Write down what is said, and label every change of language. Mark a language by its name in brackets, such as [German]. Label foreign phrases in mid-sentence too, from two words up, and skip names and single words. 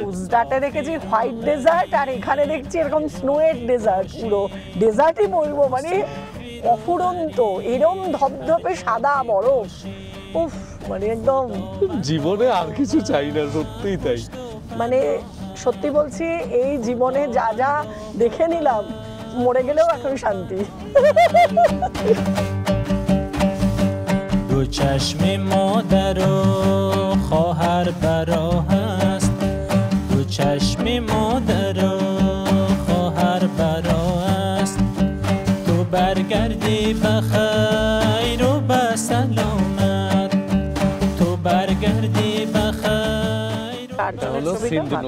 [Bangla] গুজরাটে দেখেছি [English] white desert, [Bangla] আর এখানে দেখছি এরকম স্নোয়ের ডেজার্ট, পুরো ডেজার্টই বলবো, মানে অফুরন্ত এরম ধপধপে সাদা বরফ। উফ, মানে একদম জীবনে আর কিছু চাই না, সত্যিই তাই। মানে সত্যি বলছি, এই জীবনে যা যা দেখে নিলাম, মরে গেলেও এখন শান্তি। [Persian] دو چشم مادر و خواهر براه است دو چشم مادر و خواهر براه است تو برگردی بخیر و به سلامت تو برگردی بخیر و [Bangla] কার্টুনের হলো ছবিটা সিন্ধু ভালো